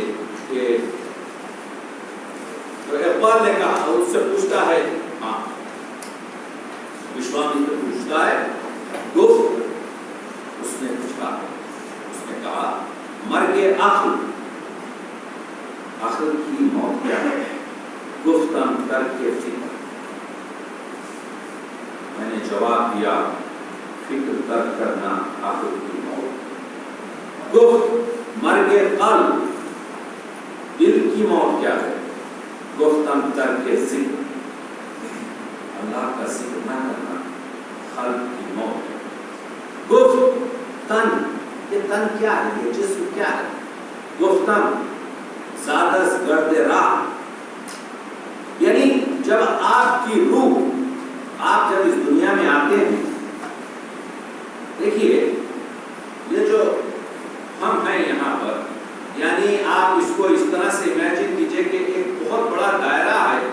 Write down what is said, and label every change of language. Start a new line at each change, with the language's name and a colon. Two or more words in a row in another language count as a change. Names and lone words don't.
Urdu: کہ تو اقبال نے کہا, اس سے پوچھتا ہے, ہاں وشوامتر پوچھتا ہے گفت. اس نے پوچھا, اس نے کہا
Persian: مرگ عقل,
Urdu: عقل کی موت کیا ہے.
Persian: گفتم ترک فکر.
Urdu: میں نے جواب دیا فکر ترک کرنا عقل کی موت.
Persian: گفت مرگ قلب,
Urdu: دل کی موت کیا ہے.
Persian: گفتم ترک ذکر,
Urdu: اللہ کا ذکر نہ کرنا قلب کی موت ہے.
Persian: گفت تن,
Urdu: یہ تن کیا ہے, یہ جسم کیا ہے.
Persian: گفتم زادس گرد راہ,
Urdu: یعنی جب آپ کی روح, آپ جب اس دنیا میں آتے ہیں, دیکھیے یہ جو ہم ہیں یہاں پر, یعنی آپ اس کو اس طرح سے امیجن کیجئے کہ ایک بہت بڑا دائرہ ہے.